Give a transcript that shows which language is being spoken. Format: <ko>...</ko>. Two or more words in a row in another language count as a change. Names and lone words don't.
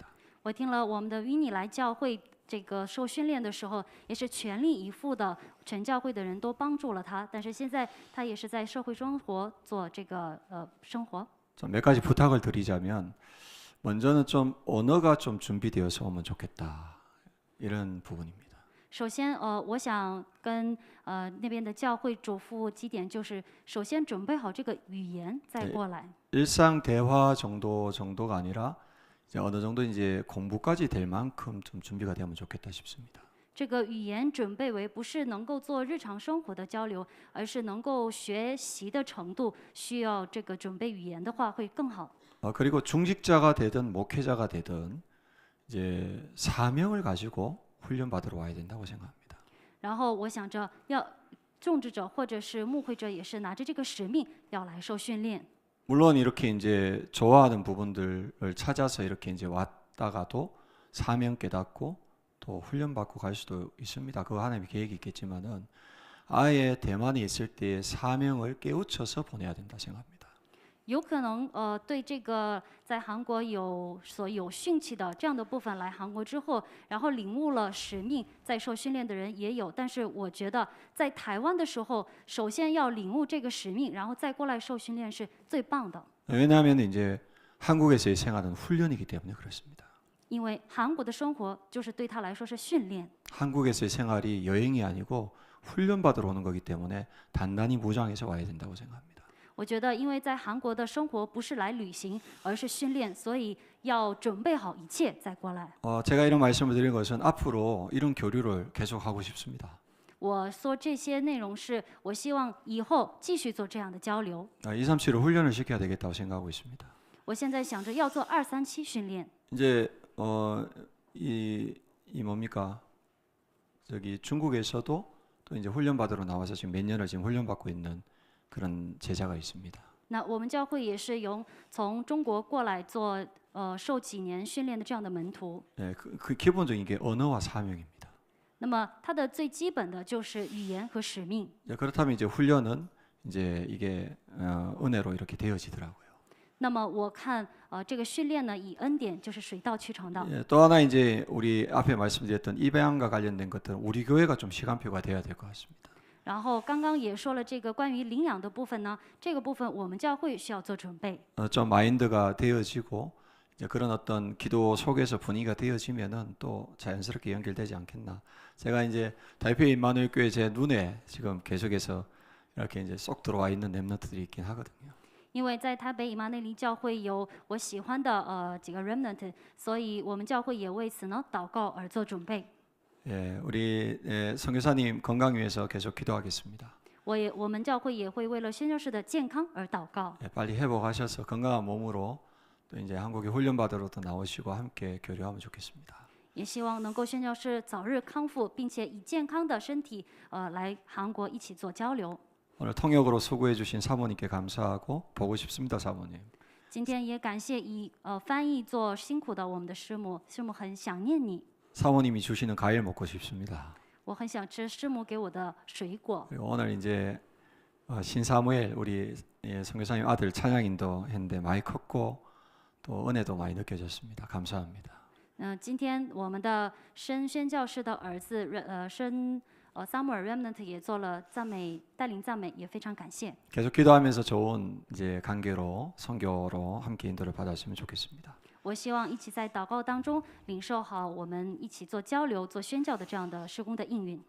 <zh>我听了我们的 Winnie 来教会这个受训练的时候，也是全力以赴的，全教会的人都帮助了他。但是现在他也是在社会生活做这个生活。</zh> <ko>좀 몇 가지 부탁을 드리자면 먼저는 좀 언어가 좀 준비되어서 오면 좋겠다 이런 부분입니다.</ko> <zh>首先，我想跟那边的教会嘱咐几点，就是首先准备好这个语言再过来。</zh> <ko>일상 대화 정도가 아니라 이제 어느 정도 이제 공부까지 될 만큼 좀 준비가 되면 좋겠다 싶습니다.</ko> <zh>这个语言准备为不是能够做日常生活的交流，而是能够学习的程度，需要这个准备语言的话会更好。</zh> <ko>그리고 중직자가 되든 목회자가 되든 이제 사명을 가지고 훈련 받으러 와야 된다고 생각합니다.</ko> <zh>然后我想着要种植者或者是牧会者也是拿着这个使命要来受训练。</zh> <ko>물론 이렇게 이제 좋아하는 부분들을 찾아서 이렇게 이제 왔다가도 사명 깨닫고 또 훈련 받고 갈 수도 있습니다. 그거 하나님의 계획이 있겠지만은 아예 대만에 있을 때의 사명을 깨우쳐서 보내야 된다 생각합니다.</ko> <zh>有可能对这个在韩国有兴趣的这样的部分来韩国之后，然后领悟了使命，在受训练的人也有。但是我觉得在台湾的时候，首先要领悟这个使命，然后再过来受训练是最棒的。</zh> <ko>왜냐하면 이제 한국에서의 생활은 훈련이기 때문에 그렇습니다.</ko> <zh>因为韩国的生活就是对他来说是训练，</zh> <ko>한국에서의 생활이 여행이 아니고 훈련 받으러 오는 거기 때문에 단단히 무장해서 와야 된다고 생각합니다.</ko> <zh>我觉得因为在韩国的生活不是来旅行，而是训练，所以要准备好一切再过来。</zh> <ko>제가 이런 말씀을 드린 것은 앞으로 이런 교류를 계속 하고 싶습니다.</ko> <zh>我说这些内容是我希望以后继续做这样的交流。</zh> <ko>237을 훈련을 시켜야 되겠다고 생각하고 있습니다.</ko> <zh>我现在想着要做237训练。</zh> <ko>이제 이 뭡니까? 저기 중국에서도 또 이제 훈련 받으러 나와서 지금 몇 년을 지금 훈련 받고 있는 그런 제자가 있습니다.</ko> <zh>那我们教会也是从中国过来做受几年训练的这样的门徒。</zh> <ko>예, 그 기본적인 게 언어와 사명입니다.</ko> <zh>那么它的最基本的就是语言和使命。</zh> <ko>그렇다면 이제 훈련은 이제 이게 은혜로 이렇게 되어지더라고요.</ko> <zh>那么我看这个训练呢，以恩典就是水到渠成的。</zh> <ko>예, 또 하나 이제 우리 앞에 말씀드렸던 입양과 관련된 것들은 우리 교회가 좀 시간표가 돼야 될 것 같습니다.</ko> <zh>然后刚刚也说了这个关于领养的部分呢，这个部分我们教会需要做准备。</zh> <ko>좀 마인드가 되어지고 이제 그런 어떤 기도 속에서 분위기가 되어지면은 또 자연스럽게 연결되지 않겠나. 제가 이제 타이페이 임마누엘 교회 제 눈에 지금 계속해서 이렇게 이제 쏙 들어와 있는 렘넌트들이 있긴 하거든요.</ko> <zh>因为在台北以马内利教会有我喜欢的几个 remnant，所以我们教会也为此呢祷告而做准备。</zh> <ko>예, 우리 선교사님 건강 위해서 계속 기도하겠습니다.</ko> <zh>我们教会也会为了宣教士的健康而祷告。</zh> <ko>예, 빨리 회복하셔서 건강한 몸으로 또 이제 한국에 훈련 받으러 또 나오시고 함께 교류하면 좋겠습니다.</ko> <zh>也希望能够宣教士早日康复，并且以健康的身体来韩国一起做交流。</zh> <ko>오늘 통역으로 수고해 주신 사모님께 감사하고 보고 싶습니다, 사모님.</ko> <zh>今天也感谢以翻译做辛苦的我们的师母，师母很想念你，</zh> <ko>사모님이 주시는 과일 먹고 싶습니다.</ko> <zh>我很想吃师母给我的水果。</zh> <ko>그리고 오늘 이제 신사무엘 우리 선교사님 아들 찬양 인도했는데 많이 컸고 또 은혜도 많이 느껴졌습니다. 감사합니다.</ko> <zh>今天我们的宣教士的儿子Samuel Remnant 也做了带领赞美，也非常感谢。</zh> <ko>계속 기도하면서 좋은 이제 관계로 선교로 함께 인도를 받았으면 좋겠습니다.</ko> <zh>我希望一起在祷告当中领受好我们一起做交流、做宣教的这样的事工的应允。</zh>